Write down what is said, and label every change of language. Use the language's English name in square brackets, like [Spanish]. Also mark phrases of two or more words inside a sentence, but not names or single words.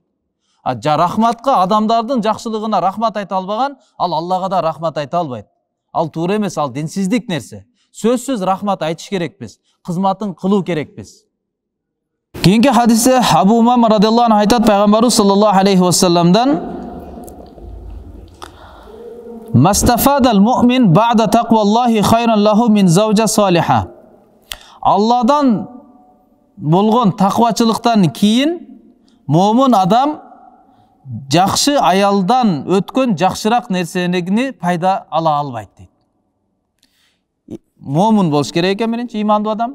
[Kyrgyz] Рахматка, адамдардын жакшылыгына рахмат айта албаган, ал Аллага да рахмат айта албайт. Ал туура эмес, ал динсиздик нерсе. Сөзсүз рахмат айтыш керекпиз, кызматын кылуу керекпиз. Кийинки хадисте [Arabic] Абу Умама رضي الله عنه [Kyrgyz] айтат, пайгамбарыбыз [Arabic] صلى الله عليه وسلم: "ما استفاد المؤمن بعد تقوى الله خيرا له من زوجة صالحة." [Kyrgyz] Алладан болгон таквачылыктан кийин момун адам жакшы аялдан өткөн жакшыраак нерсени пайда ала албайт дейт. Момун болуш керек экен биринчи, имандуу адам.